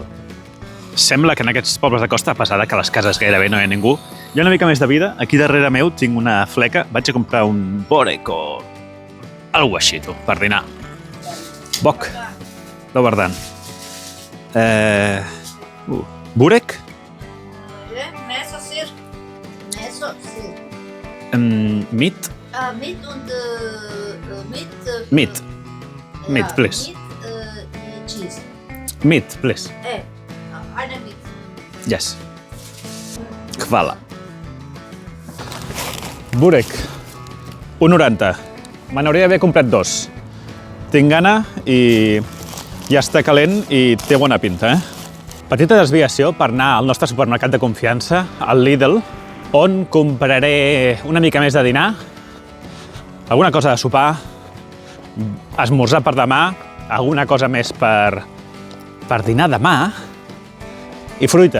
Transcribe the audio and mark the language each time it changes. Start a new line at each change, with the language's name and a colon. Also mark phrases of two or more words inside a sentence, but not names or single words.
Catalan: Sembla que en aquests pobles de costa, a pesar que a les cases gairebé no hi ha ningú, hi ha una mica més de vida. Aquí darrere meu tinc una fleca. Vaig a comprar un borek o alguna així, per dinar.
Croatian: Bok. Dobar dan. Burek? Meso sir.
English: Meat? Meat und Meat. Meat, please. Cheese. Meat, please.
German: Eine Meat.
Croatian: Yes. Hvala. Burek.
Catalan: 1,90. Me n'hauria d'haver comprat 2. Tinc gana i ja està calent i té bona pinta, Petita desviació per anar al nostre supermercat de confiança, al Lidl, on compraré una mica més de dinar, alguna cosa de sopar, esmorzar per demà, alguna cosa més per dinar demà i fruita.